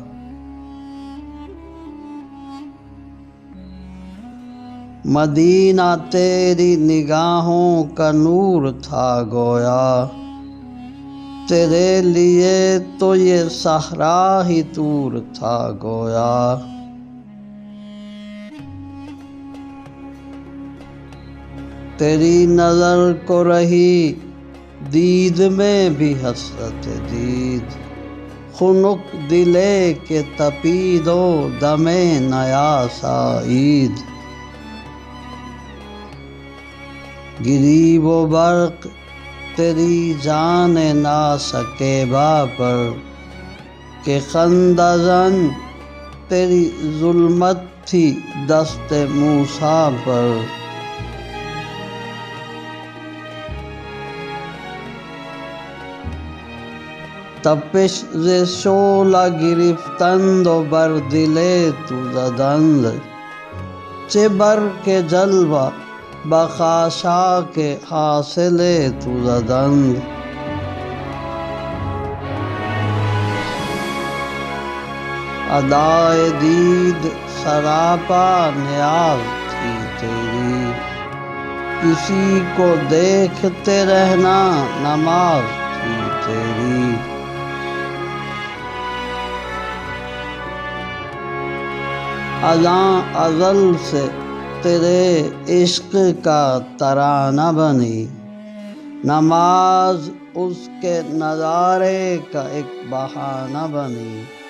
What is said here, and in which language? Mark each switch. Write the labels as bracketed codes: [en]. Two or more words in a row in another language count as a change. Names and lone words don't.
[ur] مدینہ تیری نگاہوں کا نور تھا گویا، تیرے لیے تو یہ صحرا ہی طور تھا گویا۔ تیری نظر کو رہی دید میں بھی حسرت دید، [fa] خنک دلے کے تپید و دم نیاسا عید۔ [ur] گری وہ برق تیری جان ناسکیبا پر، کہ خندہ زن تیری ظلمت تھی دست موسیٰ پر۔ [fa] تپش ز شعلہ گرفتند و بر دل تو زدند، چه برق جلوہ بخاشاک حاصل تو زدند۔ [ur] ادائے دید سراپا نیاز تھی تیری، کسی کو دیکھتے رہنا نماز تھی تیری۔ ازاں ازل سے تیرے عشق کا ترانہ بنی، نماز اس کے نظارے کا ایک بہانہ بنی۔